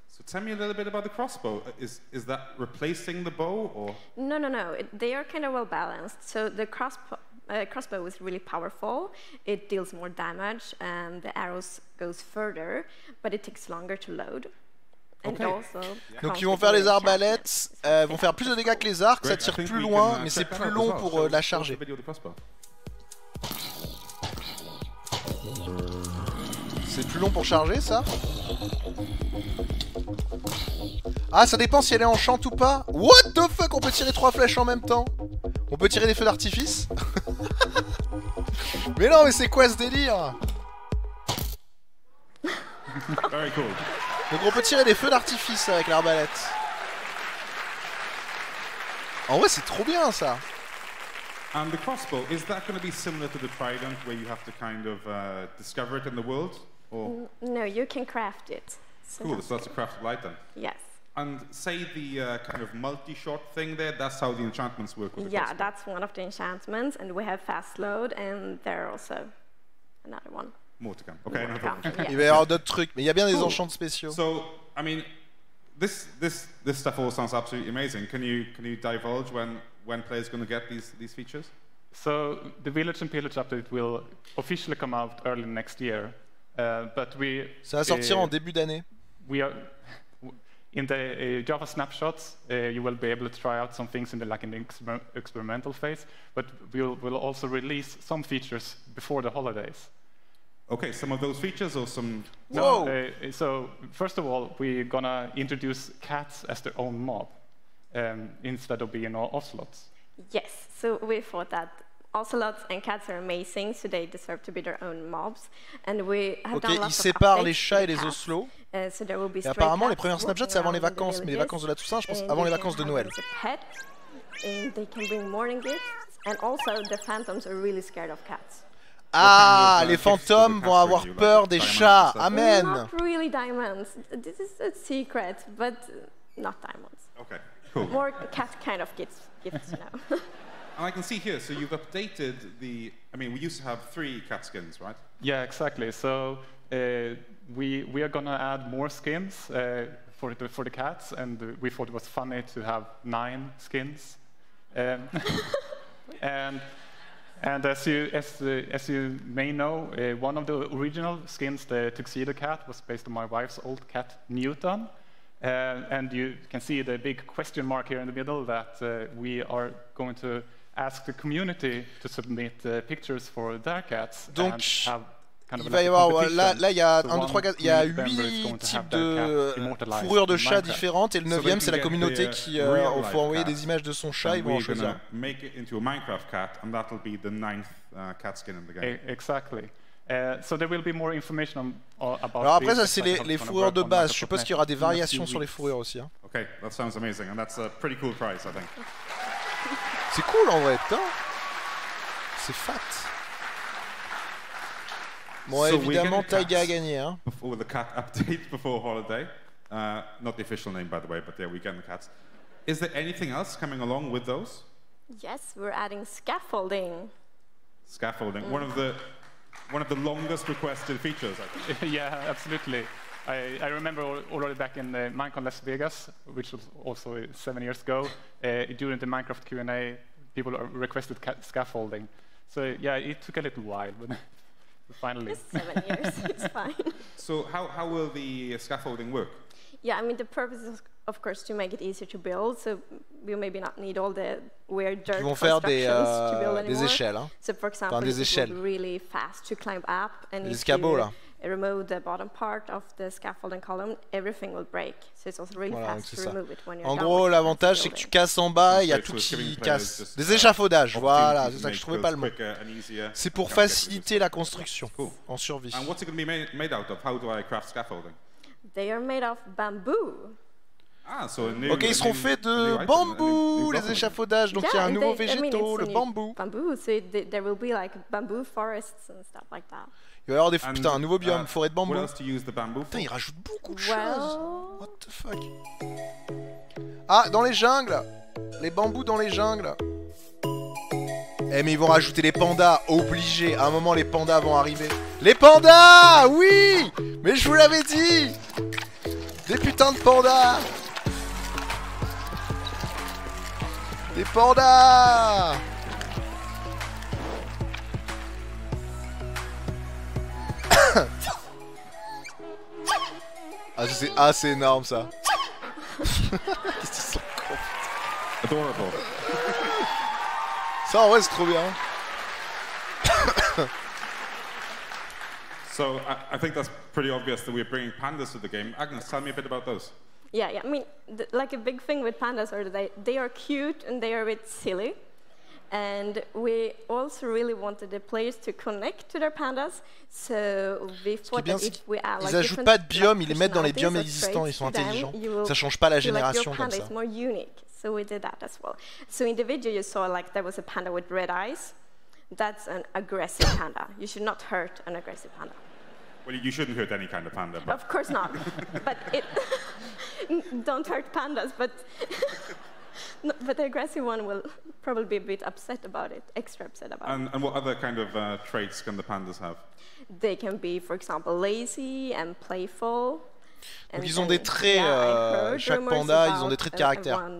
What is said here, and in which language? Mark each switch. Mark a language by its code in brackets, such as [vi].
[en] So tell me a little bit about the crossbow. Is that replacing the bow, or? No. They are kind of well balanced. So the crossbow is really powerful. It deals more damage, and the arrows goes further, but it takes longer to load. Okay. [fr] Donc ils vont faire les arbalètes, vont faire plus de dégâts que les arcs, ça tire plus loin, mais c'est plus long pour la charger. C'est plus long pour charger, ça? Ah, ça dépend si elle est enchante ou pas. [en] What the fuck? [fr] On peut tirer 3 flèches en même temps? On peut tirer des feux d'artifice? Mais non, mais c'est quoi ce délire? [en] Very cool. [fr] Donc on peut tirer des feux d'artifice avec l'arbalète. En vrai, c'est trop bien, ça. [en] And the crossbow, is that going to be similar to the trident, where you have to kind of discover it in the world? Or? No, you can craft it. So cool, so that's a craftable item. Yes. And say the kind of multi-shot thing there, that's how the enchantments work with the crossbow. That's one of the enchantments, and we have fast load, and there are also another one. More to come. Okay, no problem. [fr] Il va y avoir d'autres trucs, mais il y a bien des enchants spéciaux. [en] So, I mean, this stuff all sounds absolutely amazing. Can you divulge when players are going to get these features? So the Village and Pillage update will officially come out early next year, but [fr] ça va sortir en début d'année. [en] We are in the Java snapshots. You will be able to try out some things in the experimental phase, but we'll also release some features before the holidays. Okay, some of those features or some... No, so first of all, we're gonna introduce cats as their own mob instead of being ocelots. Yes, so we thought that ocelots and cats are amazing, so they deserve to be their own mobs. And we have done lots [fr] ils [en] of [fr] séparent les chats et les ocelots. [en] So there will be [fr] et apparemment, les premières snapshots, c'est avant les vacances, mais les vacances de la Toussaint, je pense, avant les vacances de Noël. [en] Pet, and they can bring morning gifts, and also the phantoms are really scared of cats. [fr] Ah, les fantômes vont avoir peur des chats. Amen. [en] Not really diamonds. This is a secret, but not diamonds. Okay, cool. More cat kind of gifts, you know. And I can see here, so you've updated the... I mean, we used to have 3 cat skins, right? Yeah, exactly. So we are gonna add more skins for the cats, and we thought it was funny to have 9 skins. And as you may know, one of the original skins, the tuxedo cat, was based on my wife's old cat, Newton. And you can see the big question mark here in the middle that we are going to ask the community to submit pictures for their cats. [fr] Donc, [en] and have kind of [fr] il va y avoir, là il y a 1, 2, 3, 4, il y a 8 types de fourrures de chats différentes, et le 9e c'est la communauté qui faut envoyer des images de son chat, ils vont en choisir. [en] Make it into a Minecraft cat, and that'll be the 9th cat skin in the game. Exactly. So there will be more information about. [fr] Alors après ça c'est les fourrures de base. Je suppose qu'il y aura des variations sur les fourrures aussi. Hein. [en] Okay, that sounds amazing, and that's a pretty cool prize, I think. [fr] C'est cool en vrai, putain. C'est fat. Bon, so évidemment, Taiga a gagné. Hein. [en] With the cat update before holiday, not the official name by the way, but yeah, we get the cats. Is there anything else coming along with those? Yes, we're adding scaffolding. Scaffolding, one of the longest requested features, I think. Yeah, absolutely. I remember already back in Minecon Las Vegas, which was also 7 years ago, during the Minecraft Q&A, people requested scaffolding. So yeah, it took a little while, but finally. Just 7 years, it's fine. So how will the scaffolding work? Yeah, I mean, the purpose is, of course, to make it easier to build, so we maybe not need all the weird dirt constructions to build anymore. [fr] Des échelles, hein. [en] So, for example, it will be really fast to climb up, and [fr] des escabeaux, là. [en] remove the bottom part of the scaffolding column, everything will break. So it's also really fast to remove it when you're [fr] En [en] done [fr] gros, [en] with [fr] l'avantage c'est que tu casses en bas, il y a tout qui casse. Des échafaudages, voilà, c'est ça que je trouvais pas le mot. C'est pour faciliter la construction en survie. [en] And what's it going to be made out of? How do I craft scaffolding? They are made of bamboo. Ah, so [fr] ok, ils seront faits de bambou, les échafaudages. Donc il y a un nouveau végétaux, le bambou. [en] Bamboo, so there will be like bamboo forests and stuff like that. [fr] Il va y avoir des putain, un nouveau biome, forêt de bambou. Putain, il rajoute beaucoup de choses. [en] What the fuck? [fr] Ah, dans les jungles. Les bambous dans les jungles. Eh mais ils vont rajouter les pandas, obligé. À un moment les pandas vont arriver. Les pandas, oui. Mais je vous l'avais dit. Des putains de pandas. Des pandas. Ah c'est énorme ça. Qu'est-ce qu'ils sont cons. Adorable. Ça en vrai c'est trop bien. [en] So I think that's pretty obvious that we're bringing pandas to the game. Agnes, tell me a bit about those. Yeah. I mean, like a big thing with pandas are they are cute and they are a bit silly. And we also really wanted the players to connect to their pandas. So we thought that if we add like [fr] ils ajoutent pas de biomes, ils les mettent dans les biomes existants, ils sont intelligents. Ça change pas la génération comme ça. [en] Your panda is more unique. So we did that as well. So in the video you saw like there was a panda with red eyes. That's an aggressive panda. You should not hurt an aggressive panda. Well, you shouldn't hurt any kind of panda. But of course not. But don't hurt pandas. But the aggressive one will probably be a bit upset about it, extra upset about it. And what other kind of traits can the pandas have? They can be, for example, lazy and playful. [fr] Donc ils ont des traits, chaque panda, ils ont des traits de caractère.